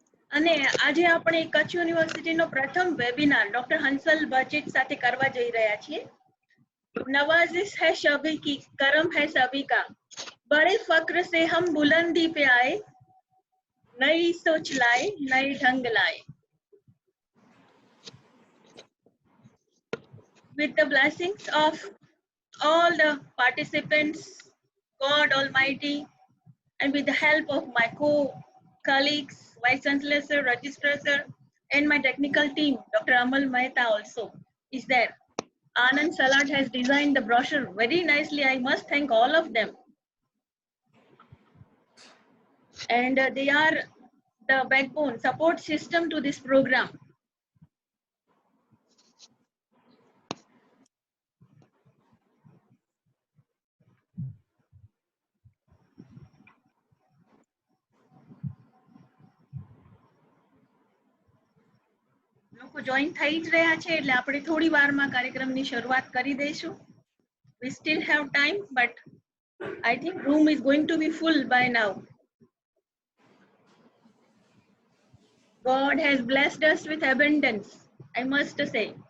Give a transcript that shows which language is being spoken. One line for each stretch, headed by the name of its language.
Gujarati: અને આજે આપણે કચ્છ યુનિવર્સિટીનો પ્રથમ વેબિનાર ડોક્ટર હંસલ બચેટ સાથે કરવા જઈ રહ્યા છીએ.
Hindi: नवाजिश है सभी की, करम है सभी का, बड़े फक्र से हम बुलंदी पे आए, नई सोच लाए, नए ढंग लाए.
English: With the blessings of all the participants, God Almighty, and with the help of my co-colleagues, Vice Chancellor Sir, Registrar Sir, and my technical team, Dr. Amal Mehta also is there. Anand Salat has designed the brochure very nicely. I must thank all of them. And they are the backbone, support system to this program.
Gujarati: લોકો join થઈ જ રહ્યા છે એટલે આપણે થોડી વારમાં કાર્યક્રમની શરૂઆત કરી દઈશું.
English: We still have time, but I think room is going to be full by now. God has blessed us with abundance, I must say.